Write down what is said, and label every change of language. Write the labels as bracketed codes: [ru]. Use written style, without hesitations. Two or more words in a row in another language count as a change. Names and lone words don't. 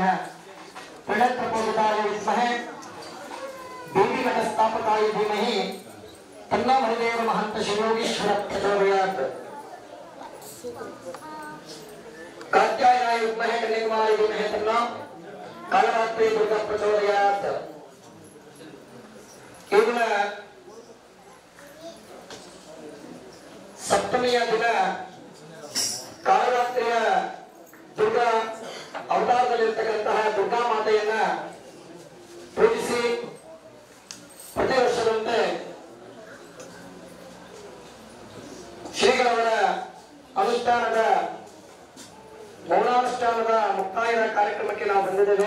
[sa] प्रणतप्रबोधाय विद्महे देवीघटस्थापकाय धीमहि तन्नो हरिदेव महंत शिवयोगीश्वर प्रचोदयात्। कात्यायनाय विद्महे कन्याकुमारी धीमहि तन्नो कालरात्रि दुर्गा प्रचोदयात्। [kn] ಕೇವಲ ಸಪ್ತಮಿಯ ದಿನ ಕಾಲರಾತ್ರಿಯ ದುರ್ಗಾ ಅವತಾರದಲ್ಲಿರ್ತಕ್ಕಂತಹ ದುರ್ಗಾ ಮಾತೆಯನ್ನ ಪೂಜಿಸಿ ಪ್ರತಿ ವರ್ಷದಂತೆ ಶ್ರೀಗಳವರ ಅನುಷ್ಠಾನದ ಮೌನಾನುಷ್ಠಾನದ ಮುಕ್ತಾಯದ ಕಾರ್ಯಕ್ರಮಕ್ಕೆ ನಾವು ಬಂದಿದ್ದೇವೆ.